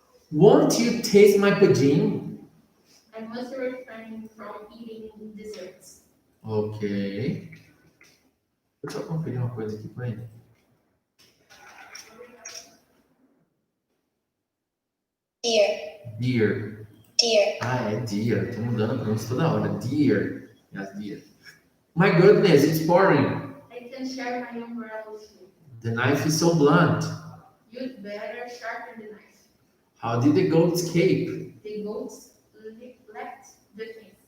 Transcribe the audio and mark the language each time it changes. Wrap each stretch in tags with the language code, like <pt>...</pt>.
<en>Won't you taste my pudding? I must refrain from eating desserts. Ok.</en> <pt>Deixa eu conferir uma coisa aqui pra ele.</pt> <en>Dear, Dear. dear.</en> <pt>Ah, é dear. Tô mudando a pronúncia toda hora.</pt> <en>Dear. Yes, dear. My goodness, it's pouring. I can share my umbrella with you. The knife is so blunt. You'd better sharpen the knife. How did the goat escape? The goats left the fence.</en>